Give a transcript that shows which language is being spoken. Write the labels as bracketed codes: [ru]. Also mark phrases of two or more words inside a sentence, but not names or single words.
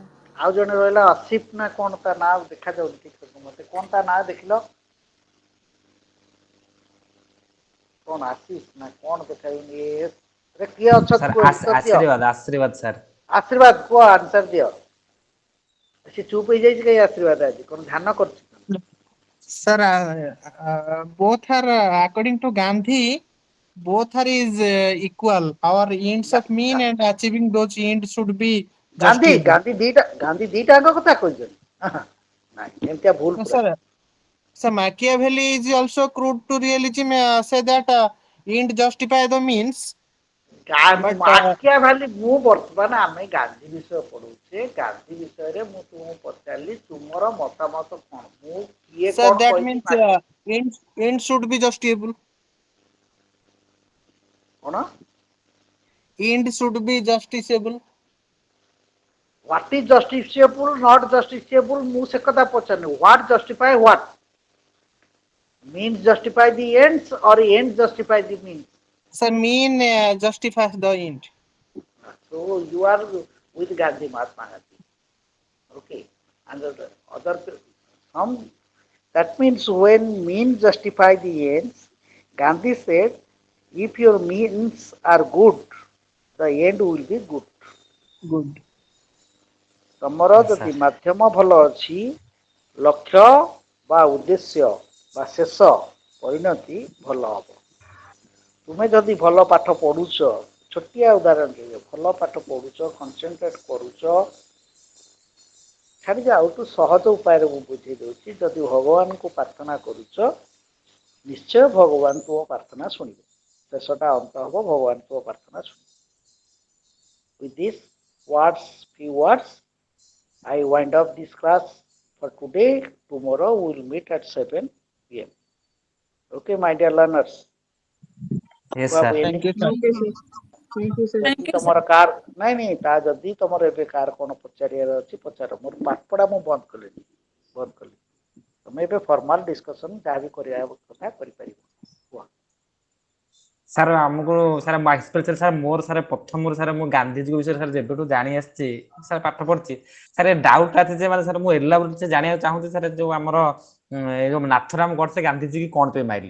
[or] ଆଉ ଜଣେ ରହିଲା ଅସିଫ ନା କଣ ତା ନାଁ ଦେଖାଯାଉନି ଠିକ ସେ ମତେ କଣ ତା ନାଁ ଦେଖିଲ? କଣ ଆଶିଷ ନା କଣ ଦେଖାଯାଉନି ରେ କିଏ ଅଛନ୍ତି ସାର୍ କୁହ ଉତ୍ତର ଦିଅ। ଆଶୀର୍ବାଦ ସାର୍। ଆଶୀର୍ବାଦ କୁହ ଆନ୍ସର ଦିଅ। ସେ ଚୁପ୍ ହେଇଯାଇଛି କାଇଁ ଆଶୀର୍ବାଦ ଆଜି କଣ ଧ୍ୟାନ କରୁଛି? [en] Sir, both are according to Gandhi, both are is equal. Our ends of mean and achieving those ends should be ଗାନ୍ଧୀ justifiable. [or] ଗାନ୍ଧୀ ଦିଟାଙ୍କ କଥା କହିଛନ୍ତି। ନାଇଁ ଏମିତିଆ ଭୁଲ [en] No, [or] ପୁରା। [en] sir. So Machiavelli is also crude to realism. Say that end justify the means, but [or] ମାକିଆଭେଲି ମୁଁ ବର୍ତ୍ତମାନ ଆମେ ଗାନ୍ଧୀ ବିଷୟ ପଢୁଛେ ଗାନ୍ଧୀ ବିଷୟରେ ମୁଁ ତୁମକୁ ପଚାରିଲି ତୁମର ମତାମତ କଣ? ମୁଁ କିଏ [en] sir, [or] କଣ [en] that [or] କହିଛି [en] means end should be justifiable. [or] କଣ? [en] End should be justiciable. What is justiciable, not justiciable? [or] ମୁଁ ସେ କଥା ପଚାରିନି. [en] What justify what? Means justify the ends or ends justify the means? So mean justifies the end. So you are with Gandhi, Mahatma Gandhi. Okay. And the other some that means when means justify the ends, Gandhi said, if your means are good, the end will be good. Good. [or] ତମର [en] Yes [or] ଯଦି [en] sir. [or] ମାଧ୍ୟମ ଭଲ ଅଛି ଲକ୍ଷ୍ୟ ବା ଉଦ୍ଦେଶ୍ୟ ବା ଶେଷ ପରିଣତି ଭଲ ହବ। ତୁମେ ଯଦି ଭଲ ପାଠ ପଢୁଛ ଛୋଟିଆ ଉଦାହରଣ ଦେବି ଭଲ ପାଠ ପଢୁଛ କନସେନଟ୍ରେଟ କରୁଛ ଛାଡ଼ିକି ଆଉ ତୁ ସହଜ ଉପାୟରେ ମୁଁ ବୁଝେଇ ଦେଉଛି ଯଦି ଭଗବାନଙ୍କୁ ପ୍ରାର୍ଥନା କରୁଛ ନିଶ୍ଚୟ ଭଗବାନ ତୁମ ପ୍ରାର୍ଥନା ଶୁଣିବେ। ଶେଷଟା ଅନ୍ତ ହବ ଭଗବାନ ତୁମ ପ୍ରାର୍ଥନା ଶୁଣିବେ। [en] With this few words, I wind up this class for today. Tomorrow we will meet at 7 p.m. Okay, my dear learners. Yes You have sir. any Thank you, sir. Okay sir. Thank you sir. [or] ଯଦି [en] thank you [or] ତମର [en] ସାର୍। [or] କାର ନାଇଁ ତା ଯଦି ତମର ଏବେ କାର କ'ଣ ପଚାରିବାର ଅଛି ପଚାର। ମୋର ପାଠପଢା ମୁଁ ବନ୍ଦ କଲିଣି ତମେ ଏବେ [en] formal discussion [or] ଯାହା ବି କରିବା କଥା କରିପାରିବ। କୁହ। ସାର୍ ଆମକୁ ସାର୍ ଏକ୍ସପେରିଏନ୍ସ ସାର୍ ମୋର ସାର୍ ପ୍ରଥମରୁ ସାର୍ ମୁଁ ଗାନ୍ଧିଜୀଙ୍କ ବିଷୟରେ ସାର୍ ଯେବେଠୁ ଜାଣି ଆସିଛି ସାର୍ ପାଠ ପଢିଛି ସାର୍ ଡାଉଟ୍ ଅଛି ଯେ ମାନେ ସାର୍ ମୁଁ ଏଲାବୋରେଟ ଜାଣିବାକୁ ଚାହୁଁଛି ସାର୍ ଯୋଉ ଆମର ଏଇ ଯୋଉ ନାଥୁରାମ ଗଡସେ ଗାନ୍ଧିଜୀ କି କ'ଣ ପାଇଁ ମାରିଲେ?